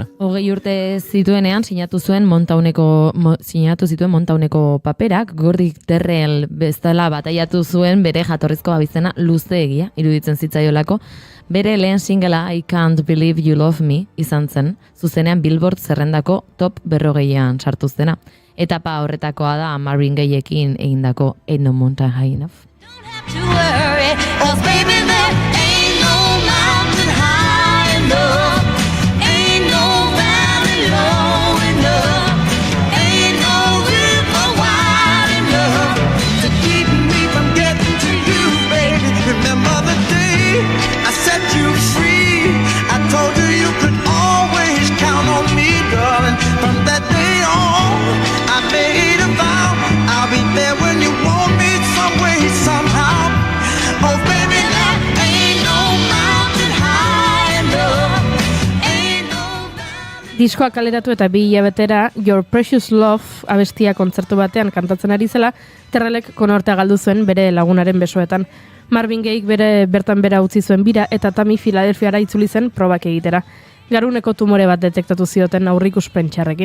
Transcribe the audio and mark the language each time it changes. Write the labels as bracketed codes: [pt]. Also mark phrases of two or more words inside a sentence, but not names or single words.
[eu] 20 urte zituenean sinatu zituen Montauneko paperak, Gordik Terrell bezala bataiatu zuen bere jatorrizko abizena luzeegia iruditzen zitzaiolako. Bere lehen singela I Can't Believe You Love Me izan zen, zuzenean Billboard zerrendako top 40an sartu zena. Etapa horretakoa da Marvin Gayeekin egindako Ain't No Mountain High Enough. [en] To worry, 'cause baby there ain't no mountain high enough, ain't no valley low enough, ain't no river wide enough to keep me from getting to you, baby. Remember the day I set you free. I told you you could always count on me, darling. From that day on, I made a vow I'll be there when you want me some way, somehow. Oh, baby, there ain't no mountain high enough, ain't no valley. [eu] Diskoa kaleratu eta 2 hilabetera Your Precious Love abestia kontzertu batean kantatzen ari zela, Terrellek konortea galdu zuen bere lagunaren besoetan. Marvin Gayeek bertan bera utzi zuen bira eta Tammy Filadelfiara itzuli zen probak egitera. Garuneko tumore bat detektatu zioten aurrikuspen txarrekin.